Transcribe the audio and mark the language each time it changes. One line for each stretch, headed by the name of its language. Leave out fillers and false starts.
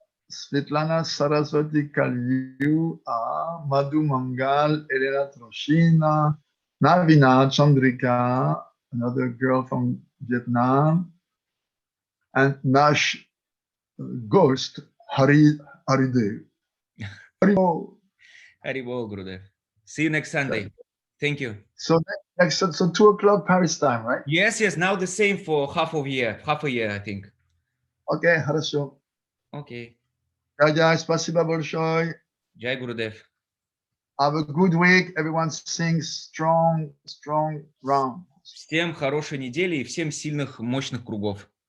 English: Svetlana Saraswati Kalyu, Madhu Mangal, Elena Troshina, Navina Chandrika, another girl from Vietnam, and Nash Ghost Haridev. Haribol. Haribol, Gurudev. See you next Sunday. Thank you. So next, so 2 o'clock Paris time, right? Yes, now the same for half a year, I think. Okay,
Russian: хорошо.
English: Okay.
Russian: Jai, спасибо большое.
English: Jai Gurudev. Have a good week. Everyone sings strong round.
Russian: Всем хорошей недели и всем сильных, мощных кругов.